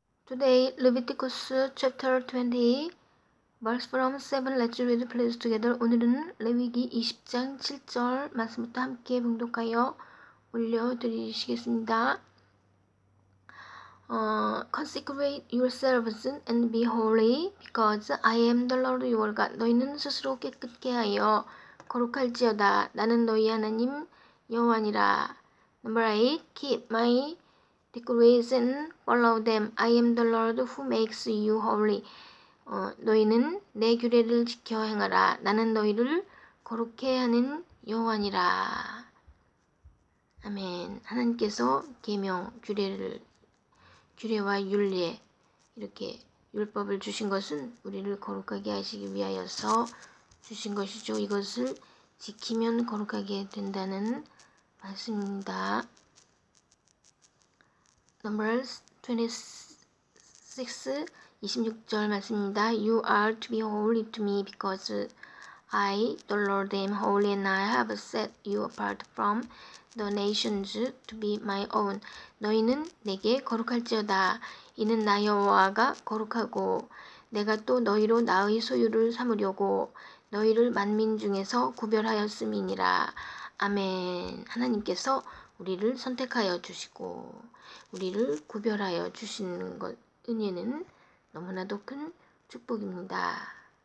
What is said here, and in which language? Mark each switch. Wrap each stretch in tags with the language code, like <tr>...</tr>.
<en>Today, Leviticus chapter 20, verse from 7. Let's read please together.</en> <ko>오늘은 레위기 20장 7절 말씀부터 함께 봉독하여 올려드리시겠습니다.</ko> <en>Consecrate yourselves and be holy, because I am the Lord your God.</en> <ko>너희는 스스로 깨끗게 하여 거룩할지어다. 나는 너희 하나님 여호와니라.</ko> <en>Number 8. Keep my decrees and follow them. I am the Lord who makes you holy.</en> <ko>너희는 내 규례를 지켜 행하라. 나는 너희를 거룩해 하는 여호와니라. 아멘. 하나님께서 계명, 규례와 율례, 이렇게 율법을 주신 것은 우리를 거룩하게 하시기 위하여서 주신 것이죠. 이것을 지키면 거룩하게 된다는 말씀입니다. Numbers 26, 26절 말씀입니다.</ko> <en>You are to be holy to me, because I, the Lord, am holy, and I have set you apart from the nations to be my own.</en> <ko>너희는 내게 거룩할지어다. 이는 나 여호와가 거룩하고 내가 또 너희로 나의 소유를 삼으려고 너희를 만민 중에서 구별하였음이니라. 아멘. 하나님께서 우리를 선택하여 주시고 우리를 구별하여 주시는 것, 은혜는 너무나도 큰 축복입니다.</ko>